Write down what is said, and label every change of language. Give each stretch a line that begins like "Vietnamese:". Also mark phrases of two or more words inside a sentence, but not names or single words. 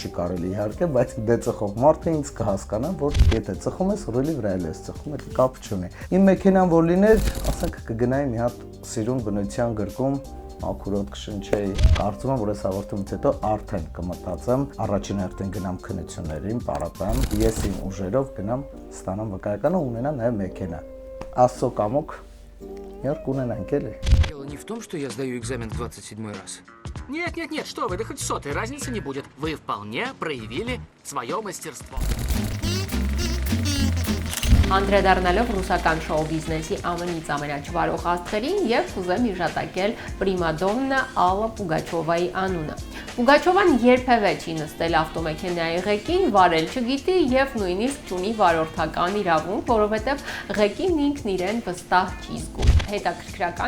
Armenian: չի կարելի իհարկե, բայց դե ծխող մարդը ինձ կհասկանա, որ եթե ծխում ես, ռուլի վրա ես ծխում, դա կապ չունի։ Իմ մեքենան որ լիներ, ասենք կգնայի մի հատ սիրուն բնության գրկում ակուրոտ կշնչեի, կարծում եմ, որ այս հաղորդումից հետո արդեն կմտածեմ, առաջին հերթին գնամ քննություններին, պարապեմ, ես իմ ուժերով գնամ ստանամ վկայականը ու ունենամ նաև մեքենա։ Աստծո կամոք, երբ կունենանք էլի։
Russian: Дело не в том, что я сдаю экзамен в 27-й раз. Нет, что вы, да хоть в 100-й, разницы не будет. Вы вполне проявили свое мастерство.
Armenian: Անդրադառնալով ռուսական շոու բիզնեսի ամենից ամենաչվարող աստղերին եւ կուզեմ հիշատակել պրիմադոննա Ալլա Պուգաչովայի անունը։ Պուգաչովան երբևէ չի նստել ավտոմեքենայի ղեկին, վարել չգիտի եւ նույնիսկ չունի վարորդական իրավունք, որովհետեւ ղեկին ինքն իրեն վստահ չի զգում։ Հետաքրքրական